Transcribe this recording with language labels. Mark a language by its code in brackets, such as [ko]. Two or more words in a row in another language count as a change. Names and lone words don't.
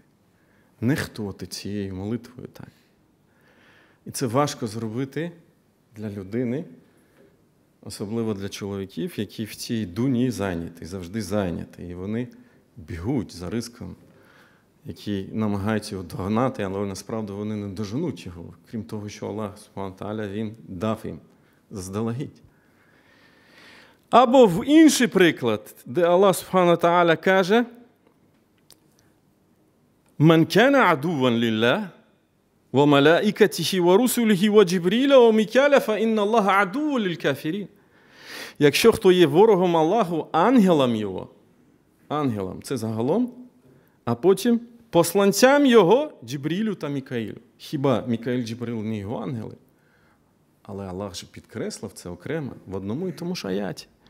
[uk] Нехтувати цією молитвою так. І це важко зробити для людини, особливо для чоловіків, які в цій дуні зайняті, завжди зайняті. І вони бігуть за риском, які намагаються його догнати, але насправді вони не доженуть його, крім того, що Аллах, [ar] سبحانه تعالى, [uk] Він дав їм заздалегідь. Або в інший приклад, де Аллах, [ar] سبحانه تعالى, [uk] каже: [ar] «من كان عدوا لله وملائكته ورسله وجبريل وميكال فإن الله عدو للكافرين». [uk] Якщо хто є ворогом Аллаху, ангелам його, ангелам – це загалом, а потім посланцям його Джибрілю та Мікаїлю. Хіба Мікаїль, Джибріл не його ангели? Але Аллах же підкреслив це окремо в одному і тому ж аяті.